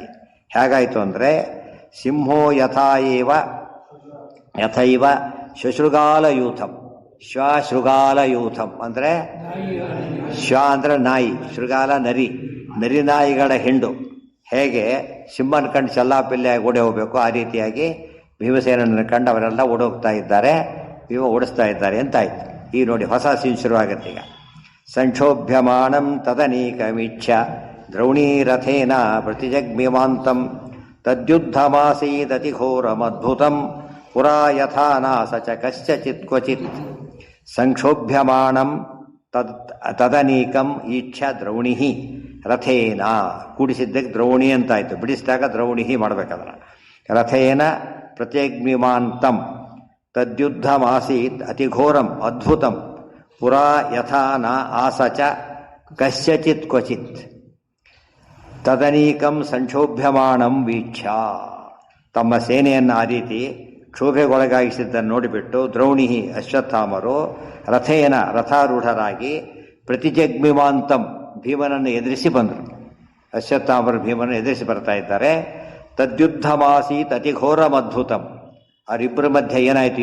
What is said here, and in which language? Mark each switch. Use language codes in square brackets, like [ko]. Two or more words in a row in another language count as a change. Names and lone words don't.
[kn] ಹೇಗಾಯಿತು ಅಂದರೆ [sa] ಸಿಂಹೋ ಯಥೈವ ಶುಶ್ರುಗಾಲಯೂಥಂ, ಶ್ವಶೃಗಾಲಯೂಥಂ [kn] ಅಂದರೆ ಶ್ವ ಅಂದರೆ ನಾಯಿ, ಶೃಗಾಲ ನರಿ, ನರಿನಾಯಿಗಳ ಹಿಂಡು ಹೇಗೆ ಸಿಂಹನ ಕಂಡು ಚಲ್ಲಾಪಿಲ್ಲೆಯಾಗಿ ಓಡಿ ಹೋಗಬೇಕು ಆ ರೀತಿಯಾಗಿ ಭೀಮಸೇನನ್ನು ಕಂಡು ಅವರೆಲ್ಲ ಓಡೋಗ್ತಾ ಇದ್ದಾರೆ, ಭೀಮ ಓಡಿಸ್ತಾ ಇದ್ದಾರೆ ಅಂತಾಯ್ತು. ಈಗ ನೋಡಿ ಹೊಸ ಸೀನ್ ಶುರುವಾಗುತ್ತೆ ಈಗ. [sa] ಸಂಕ್ಷೋಭ್ಯಮಾಣಂ ತದನೀಕಮೀಕ್ಷ ದ್ರೌಣೀರಥೇನ ಪ್ರತಿಜಗ್ಮಿಮಾಂತಂ ತದ್ಯುದ್ಧಮಾಸೀದತಿಘೋರಮದ್ಭುತಂ ಪುರಾ ಯಥಾ ನಾಸ ಚ ಕಶ್ಚಿತ್ ಕ್ವಚಿತ್. ಸಂಕ್ಷೋಭ್ಯಮಾಣಂ ತದನೀಕಂ ಈಕ್ಷ ದ್ರೌಣಿ ರಥೇನ, [kn] ಕೂಡಿಸಿದ್ದಕ್ಕೆ ದ್ರೌಣಿ ಅಂತಾಯಿತು, ಬಿಡಿಸಿದಾಗ ದ್ರೌಣಿ ಮಾಡಬೇಕಾದ್ರೆ. [sa] ರಥೇನ ಪ್ರತ್ಯಗ್ಮಿಮಾಂತಂ ತದ್ಯುದ್ಧಮಾಸೀತ್ ಅತಿಘೋರಂ ಅದ್ಭುತಂ ಪುರಾ ಯಥಾ ನ ಆಸ ಚ ಕಶ್ಚಿತ್ ಕ್ವಚಿತ್. ತದನೀಕಂ ಸಂಕ್ಷೋಭ್ಯಮಾಣಂ ವೀಕ್ಷ, [kn] ತಮ್ಮ ಸೇನೆಯನ್ನು ಆ ರೀತಿ ಕ್ಷೋಭೆಗೊಳಗಾಗಿಸಿದ್ದನ್ನು ನೋಡಿಬಿಟ್ಟು ದ್ರೌಣಿ ಅಶ್ವತ್ಥಾಮರು ರಥಾರೂಢರಾಗಿ ಪ್ರತಿಜಗ್ಮಿಮಾಂತಂ ಭೀಮನನ್ನು ಎದುರಿಸಿ ಬಂದರು. ಅಶ್ವತ್ಥಾಮರು ಭೀಮನನ್ನು ಎದುರಿಸಿ ಬರ್ತಾ ಇದ್ದಾರೆ. [sa] ತದ್ಯುದ್ಧಮಾಸೀತ್ ಅತಿಘೋರಮದ್ಭುತಂ. [kn] ಅವರಿಬ್ಬರ ಮಧ್ಯೆ ಏನಾಯಿತು?